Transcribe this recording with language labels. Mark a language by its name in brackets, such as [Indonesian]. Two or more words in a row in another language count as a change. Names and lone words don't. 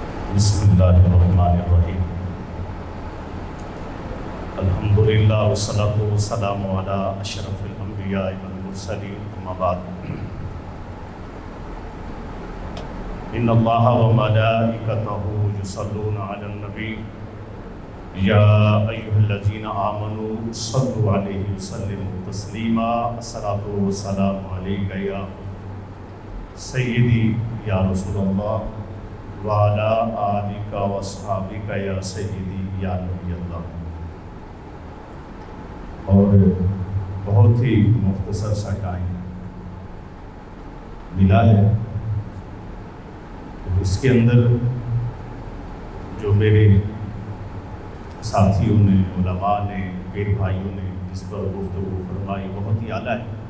[Arabic] بسم الله الرحمن الرحيم. الحمد لله والصلاة والسلام على أشرف الأنبياء والمرسلين، أما بعد. إن الله وملائكته يصلون على النبي يا أيها الذين آمنوا صلوا عليه وسلموا تسليما. الصلاة والسلام عليك يا سيدي يا رسول الله وعلى آلك وأصحابك يا سيدي يا نبي الله. [Urdu] اور بہت ہی مختصر سا ٹائم ملا ہے، تو اس کے اندر جو میرے ساتھیوں نے، علما نے، پیر بھائیوں نے جس پر گفتگو فرمائی بہت ہی اعلیٰ ہے.